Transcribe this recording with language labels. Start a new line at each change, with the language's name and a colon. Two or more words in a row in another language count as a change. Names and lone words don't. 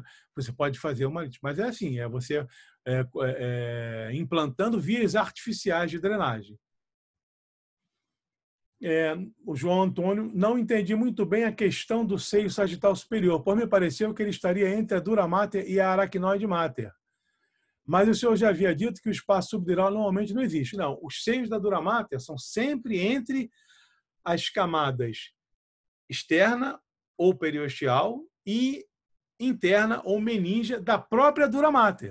Portuguese: Você pode fazer uma... Mas é assim, você implantando vias artificiais de drenagem. O João Antônio, não entendi muito bem a questão do seio sagital superior, pois me pareceu que ele estaria entre a dura mater e a aracnoide mater. Mas o senhor já havia dito que o espaço subdural normalmente não existe. Não, os seios da dura mater são sempre entre as camadas externa ou periosteal e interna ou meninge da própria dura mater.